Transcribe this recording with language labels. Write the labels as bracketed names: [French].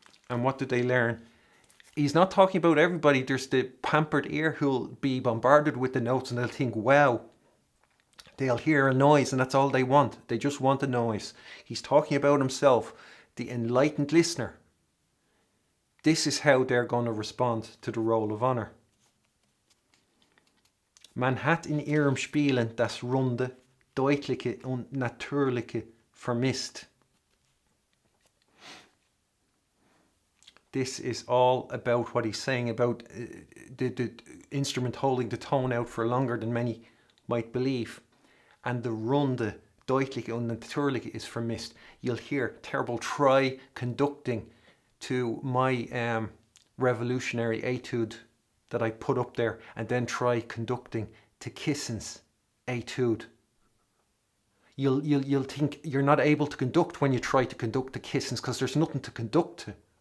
[English] And what did they learn? He's not talking about everybody. There's the pampered ear who'll be bombarded with the notes and they'll think, wow. They'll hear a noise and that's all they want. They just want a noise. He's talking about himself, the enlightened listener. This is how they're going to respond to the roll of honor. [German] Man hat in ihrem Spielen das Runde, Deutliche und Natürliche vermisst. [English] This is all about what he's saying about the instrument holding the tone out for longer than many might believe. And the [German] Runde, Deutliche und Natürliche [English] is [German] vermisst. [English] You'll hear terrible try conducting to my revolutionary etude that I put up there, and then try conducting to Kissin's etude. You'll think you're not able to conduct when you try to conduct to Kissin's because there's nothing to conduct to.